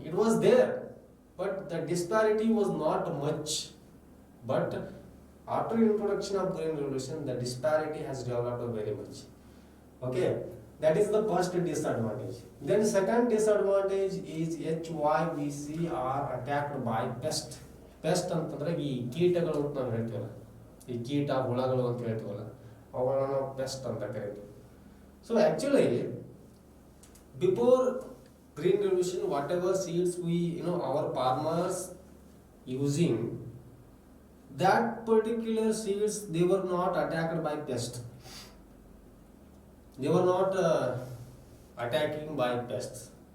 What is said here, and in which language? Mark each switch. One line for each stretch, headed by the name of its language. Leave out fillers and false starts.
English: It was there, but the disparity was not much. But after introduction of Green Revolution, the disparity has developed very much. Okay, that is the first disadvantage. Then second disadvantage is HYVC are attacked by pest.
Kannada: Pest ಅಂತಂದ್ರೆ ಈ ಕೀಟಗಳು ಅಂತ ನಾವು ಹೇಳ್ತೀವಲ್ಲ, ಈ ಕೀಟ ಹುಳಗಳು ಅಂತ ಹೇಳ್ತೀವಲ್ಲ, ಅವುಗಳನ್ನ ನಾವು ಪೆಸ್ಟ್ ಅಂತ ಕರಿತೀವಿ.
English: So actually, before Green Revolution, whatever seeds our farmers using, that particular seeds, they were not attacked by pest. They were not attacking by pests.